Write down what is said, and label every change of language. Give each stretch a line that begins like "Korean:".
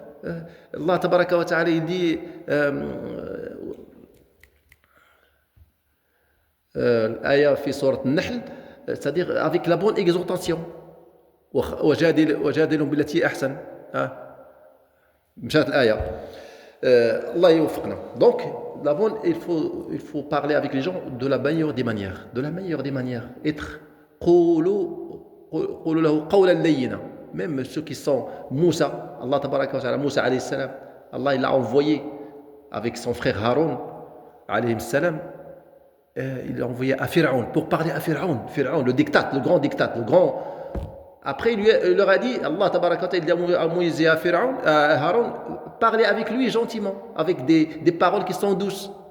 French: Allah tabaraka wa ta'ala il dit l'aya fi sourate An-Nahl, c'est-à-dire avec la bonne exhortation.
Arabic: وجادلهم بالتي أحسن. مشات الآية. Allah يوفقنا.
French: Donc il faut parler avec les gens de la meilleure des manières. De la meilleure des manières. Être
Arabic: قولوا له قولا لينا.
French: Même ceux qui sont Moussa, Allah tabaraka wa ta'ala, Moussa alayhi salam, Allah il l'a envoyé avec son frère Haroun alayhi salam, il l'a envoyé à Pharaon pour parler à Pharaon, le dictat, le grand dictat, le grand. Après il leur a dit, Allah tabaraka wa ta'ala, il dit à Moïse et à Pharaon, à Haroun, parlez avec lui gentiment, avec des paroles qui sont douces.